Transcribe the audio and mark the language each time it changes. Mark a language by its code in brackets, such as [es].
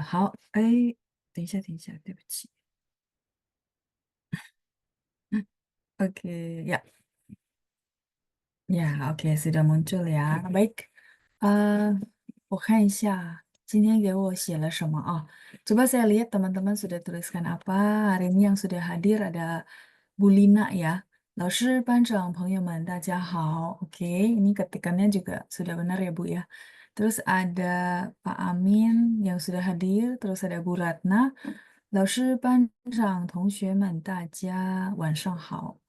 [zh] 好，哎，等一下，等一下，对不起。 [id] Oke, ya, ya, oke, sudah muncul ya. Baik, [zh] 我看一下今天给我写了什么啊。 [id] Coba saya lihat teman-teman sudah tuliskan apa. Hari ini yang sudah hadir ada Bu Lina ya. [zh] 老师、班长、朋友们，大家好. [id] Oke, ini ketikannya juga sudah benar ya Bu ya. Terus ada Pak Amin yang sudah hadir. Terus ada Bu Ratna. [zh] 老师、班长、同学们，大家晚上好.